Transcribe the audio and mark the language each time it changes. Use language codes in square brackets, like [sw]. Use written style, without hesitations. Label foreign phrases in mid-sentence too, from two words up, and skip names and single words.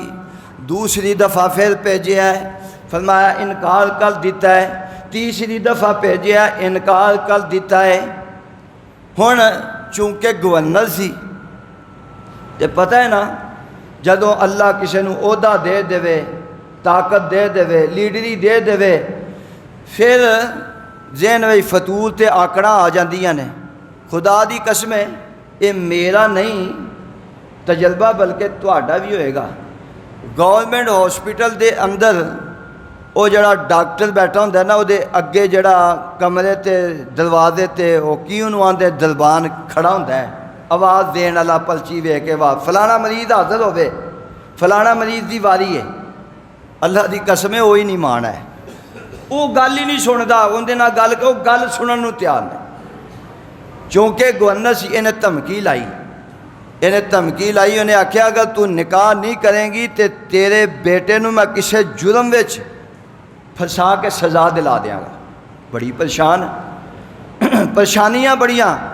[pa] دوسری دفعہ پھر بھیجیا ہے، فرمایا انکار کر دیتا ہے۔ تیسری دفعہ بھیجیا ہے، انکار کر دیتا ہے۔ ہن چونکہ گورنر سی تے پتہ ہے نا، جدوں اللہ کسی نو عہدہ دے دے، طاقت دے دے، لیڈری دے دے، پھر ذہن وچ فتور تے آکڑاں آ جاندیاں نے۔ خدا دی قسم ہے یہ میرا نہیں تجربہ بلکہ تہاڈا بھی ہوئے گا۔ گورنمنٹ ہاسپٹل دے اندر وہ جڑا ڈاکٹر بیٹھا ہوندا ہے نا، وہ دے اگے جڑا کمرے تے دروازے تے وہ کی انہوں آندے دربان کھڑا ہوندا ہے، آواز دین والا پرچی وے کے بعد فلانا مریض حاضر ہوئے، فلانا مریض دی واری ہے۔ اللہ دی قسم ہے وہی نہیں مانا ہے، وہ گل ہی نہیں سندا، اندے نال گل کہ وہ گل سنن نو تیار نہیں۔ چونکہ گورنر سی انہیں دھمکی لائی، انہیں آکھیا اگر تو نکاح نہیں کریں گی تے تیرے بیٹے نو میں کسے جرم وچ پھنسا کے سزا دلا دیاں گا۔ بڑی پریشانیاں بڑیاں۔